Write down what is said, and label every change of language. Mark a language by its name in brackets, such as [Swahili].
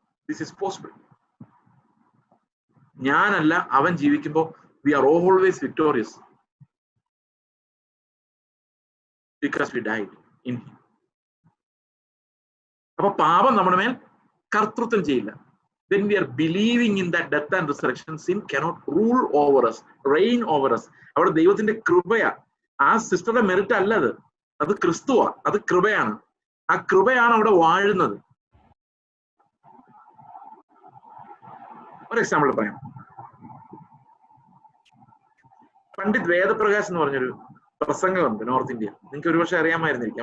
[English] This is possible. [Malayalam] ഞാനല്ല, അവൻ ജീവിക്കുമ്പോൾ [English] We are always victorious because we died in him. [Malayalam] അപ്പൊ പാപം നമ്മുടെ മേൽ കർത്തൃത്വം ചെയ്യില്ല. [English] When we are believing in that death and resurrection, sin cannot rule over us, reign over us. [Malayalam] അവിടെ ദൈവത്തിന്റെ കൃപയാ. ആ സിസ്റ്ററുടെ മെറിറ്റ് അല്ല അത്, അത് ക്രിസ്തുവാ, അത് കൃപയാണ്. ആ കൃപയാണ് അവിടെ വാഴുന്നത്. ഒരു എക്സാമ്പിൾ പറയാം. പണ്ഡിറ്റ് വേദപ്രകാശ് എന്ന് പറഞ്ഞൊരു പ്രസംഗമുണ്ട് നോർത്ത് ഇന്ത്യ. നിങ്ങൾക്ക് ഒരുപക്ഷെ അറിയാമായിരുന്നിരിക്കും.